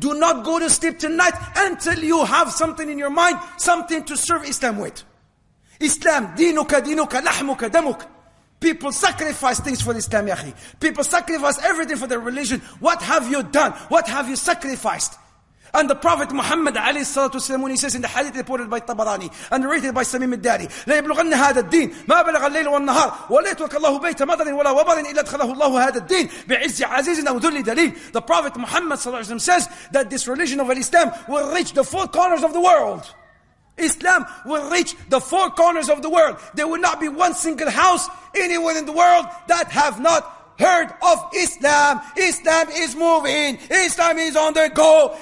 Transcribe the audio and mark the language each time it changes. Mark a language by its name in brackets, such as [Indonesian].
[English] Do not go to sleep tonight until you have something in your mind, something to serve Islam with. Islam, [Arabic] dinuka, lahmuka, damuk. [English] People sacrifice things for Islam, yahi. People sacrifice everything for their religion. What have you done? What have you sacrificed? And the Prophet Muhammad alayhi salatu wasalam, when he says in the hadith reported by Tabarani and narrated by Samim al-Dari, [Arabic] لا يبلغن هذا الدين ما بلغ الليل والنهار ولا يترك الله بيت مدر ولا وبر إلا أدخله الله هذا الدين بعز عزيز أو ذل دليل. [English] The Prophet Muhammad sallallahu alayhi wa sallam says that this religion of Islam will reach the four corners of the world. Islam will reach the four corners of the world. There will not be one single house anywhere in the world that have not heard of Islam. Islam is moving. Islam is on the go.